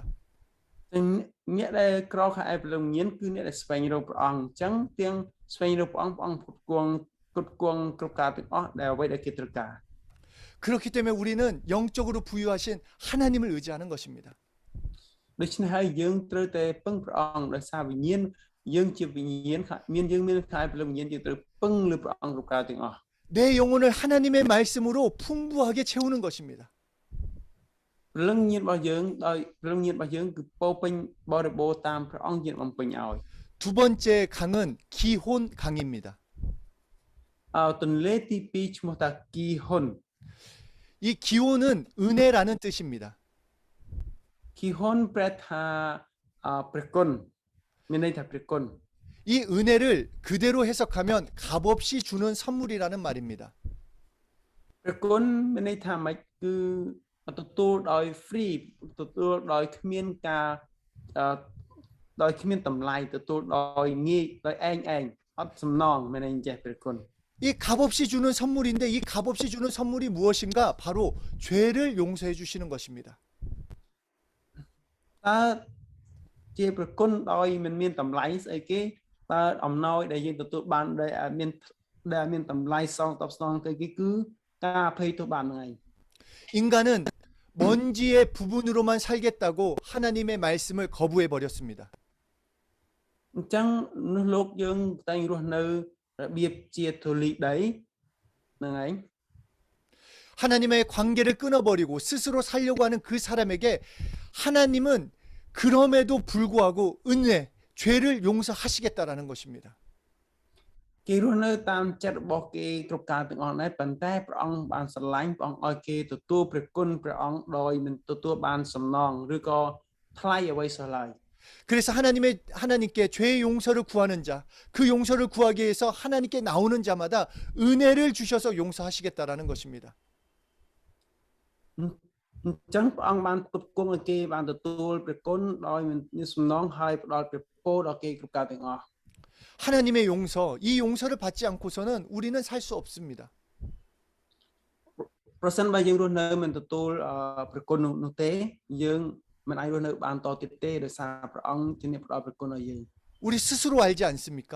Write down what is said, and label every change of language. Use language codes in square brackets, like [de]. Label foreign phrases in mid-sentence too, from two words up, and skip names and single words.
[km] អ្នកដែលក្រខាងឯព្រលឹងវិញ្ញាណគឺអ្នកដែលស្វែងរកព្រះអង្គអញ្ចឹងទាំងស្វែងរកព្រះអង្គផ្គត់ផ្គង់គ្រប់ការទាំងអស់ដែលអ្វីដែលគេត្រូវការ [ko] 그렇기 때문에 우리는 영적으로 부유하신 하나님을 의지하는 것입니다. [km] ដូច្នេះហើយយើងត្រូវតែពឹងព្រះអង្គដោយសារវិញ្ញាណយើងជាវិញ្ញាណយើងមានខាងព្រលឹងវិញ្ញាណយើងត្រូវពឹងលើព្រះអង្គគ្រប់ការទាំងអស់ [ko] 내 영혼을 하나님의 말씀으로 풍부하게 채우는 것입니다. [km] ព្រលឹងវិញ្ញាណរបស់យើងដោយព្រលឹងវិញ្ញាណរបស់យើងគឺពោពេញបរិបូរណ៍តាមព្រះអង្គយើងបំពេញឲ្យ [ko] 두 번째 강은 기혼 강입니다. [km] ទន្លេទី2ឈ្មោះថាគីហ៊ុន [ko] 이 기혼은 은혜라는 뜻입니다. 기혼 프레타 프레콘 미네타 프레콘 이 은혜를 그대로 해석하면 값없이 주는 선물이라는 말입니다. 프레콘 미네타 마이크 [km] ទទួលដោយ free ទទួលដោយគ្មានការដោយគ្មានតម្លៃទទួលដោយងាយដោយឯងអត់សំណងមែនទេចេះព្រះគុណ [ko] 이 값없이 주는 선물인데 이 값없이 주는 선물이 무엇인가? 바로 죄를 용서해 주시는 것입니다. [km] តើជាព្រះគុណដោយមិនមានតម្លៃស្អីគេតើអំណោយដែលយើងទទួលបានដែលមានតម្លៃសងតបស្នងទៅគេគឺការអភ័យទោសបានហ្នឹងឯង [ko] 인간은 먼지의 부분으로만 살겠다고 하나님의 말씀을 거부해 버렸습니다. [km] អញ្ចឹងនោះលោកយើងតែងរស់នៅរបៀបជាធូលីដីហ្នឹងឯង [ko] 하나님의 관계를 끊어버리고 스스로 살려고 하는 그 사람에게 하나님은 그럼에도 불구하고 은혜, 죄를 용서하시겠다라는 것입니다. [km] គេរស់នៅតាមចិត្តរបស់គេគ្រប់កាលទាំងអស់ដែរប៉ុន្តែព្រះអង្គបានស្រឡាញ់ព្រះអង្គឲ្យគេទទួលព្រះគុណព្រះអង្គដោយមិនទទួលបានសំណងឬក៏ថ្លៃអ្វីសោះឡើយ [ko] 그래서 하나님께 죄의 용서를 구하는 자, 그 용서를 구하기 위해서 하나님께 나오는 자마다 은혜를 주셔서 용서하시겠다라는 것입니다. [km] អញ្ចឹងព្រះអង្គបានផ្គត់ផ្គង់ឲ្យគេបានទទួលព្រះគុណដោយមានសំណងហើយផ្ដល់ព្រះពរដល់គេគ្រប់កាលទាំងអស់ [ko] 하나님의 용서, 이 용서를 받지 않고서는 우리는 살 수 없습니다. [km] ប្រសិនបើយើងរស់នៅមិនទទួលព្រះគុណនោះទេយើងមិនអាចរស់នៅបានតទៀតទេដោយសារព្រះអង្គជាអ្នកផ្ដល់ព្រះគុណឲ្យយើង [ko] 우리 스스로 알지 않습니까?